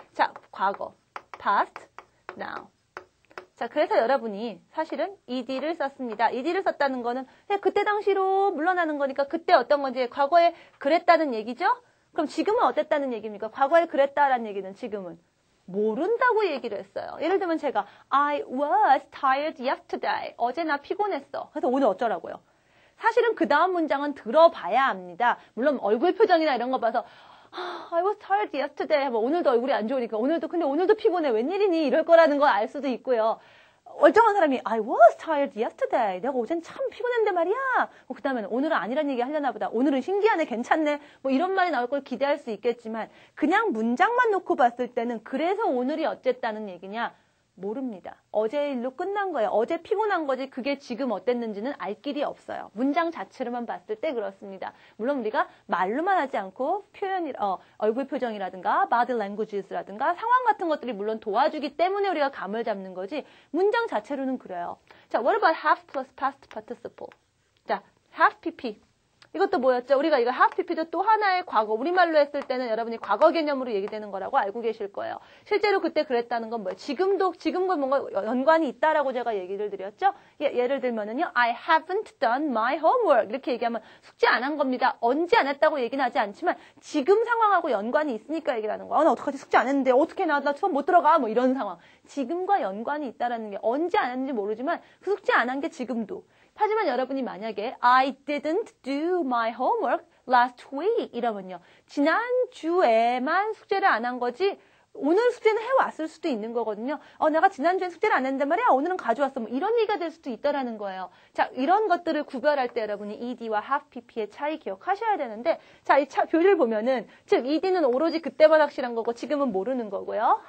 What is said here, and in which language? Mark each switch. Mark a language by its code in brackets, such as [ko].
[ko] 자, 과거, past, now. 자, 그래서 여러분이 사실은 ed를 썼습니다. ed를 썼다는 거는 그냥 그때 당시로 물러나는 거니까 그때 어떤 건지 과거에 그랬다는 얘기죠? 그럼 지금은 어땠다는 얘기입니까? 과거에 그랬다라는 얘기는 지금은 모른다고 얘기를 했어요. 예를 들면 제가 [en] I was tired yesterday. [ko] 어제 나 피곤했어. 그래서 오늘 어쩌라고요? 사실은 그 다음 문장은 들어봐야 합니다. 물론 얼굴 표정이나 이런 거 봐서 [en] I was tired yesterday. [ko] 뭐 오늘도 얼굴이 안 좋으니까 근데 오늘도 피곤해. 웬일이니? 이럴 거라는 걸 알 수도 있고요. 멀쩡한 사람이 [en] I was tired yesterday. [ko] 내가 어젠 참 피곤했는데 말이야. 그 다음에는 오늘은 아니란 얘기 하려나 보다. 오늘은 신기하네. 괜찮네. 뭐 이런 말이 나올 걸 기대할 수 있겠지만 그냥 문장만 놓고 봤을 때는 그래서 오늘이 어쨌다는 얘기냐? 모릅니다. 어제 일로 끝난 거예요. 어제 피곤한 거지 그게 지금 어땠는지는 알 길이 없어요. 문장 자체로만 봤을 때 그렇습니다. 물론 우리가 말로만 하지 않고 얼굴 표정이라든가 body languages라든가 상황 같은 것들이 물론 도와주기 때문에 우리가 감을 잡는 거지 문장 자체로는 그래요. [en] 자, what about have plus past participle? [ko] 자, have pp. 이것도 뭐였죠? 우리가 이거 have pp도 또 하나의 과거, 우리말로 했을 때는 여러분이 과거 개념으로 얘기되는 거라고 알고 계실 거예요. 실제로 그때 그랬다는 건 뭐예요? 지금과 뭔가 연관이 있다라고 제가 얘기를 드렸죠? [en] 예를 들면은요, I haven't done my homework. [ko] 이렇게 얘기하면 숙제 안 한 겁니다. 언제 안 했다고 얘기는 하지 않지만 지금 상황하고 연관이 있으니까 얘기를 하는 거야. 나 어떡하지? 숙제 안 했는데 어떻게 나 수업 못 들어가? 뭐 이런 상황. 지금과 연관이 있다라는 게 언제 안 했는지 모르지만 그 숙제 안 한 게 지금도. 하지만 여러분이 만약에 [en] I didn't do my homework last week 이러면요. [ko] 지난주에만 숙제를 안 한 거지 오늘 숙제는 해왔을 수도 있는 거거든요. 내가 지난주에 숙제를 안 했는데 말이야. 오늘은 가져왔어. 뭐 이런 얘기가 될 수도 있다라는 거예요. 자, 이런 것들을 구별할 때 여러분이 ed와 have pp의 차이 기억하셔야 되는데 자, 이 교리를 보면은 즉 ed는 오로지 그때만 확실한 거고 지금은 모르는 거고요.